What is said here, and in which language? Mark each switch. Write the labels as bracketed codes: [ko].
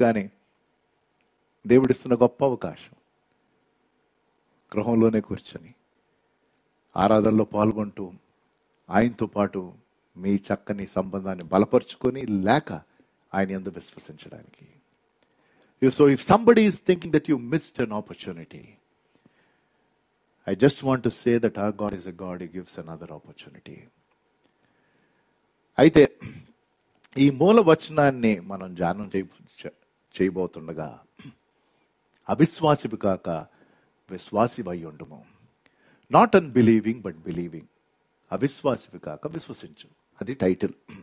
[te] కానీ దేవుడిస్తున్న గొప్ప అవకాశం, గృహంలోనే కూర్చొని ఆరాధనలో పాల్గొంటూ ఆయనతో పాటు మీ చక్కని సంబంధాన్ని బలపరుచుకొని లేక ఆయన యందు విశ్వసించడానికి. [en] So if somebody is thinking that you missed an opportunity, I just want to say that our God is a God who gives another opportunity. [te] అయితే ఈ మూల వచనాన్ని మనం ధ్యానం చేయబోతుండగా, అవిశ్వాసివి కాక విశ్వాసివై ఉండుము. [en] Not unbelieving but believing. [te] అవిశ్వాసివి కాక విశ్వసించు, అది టైటిల్.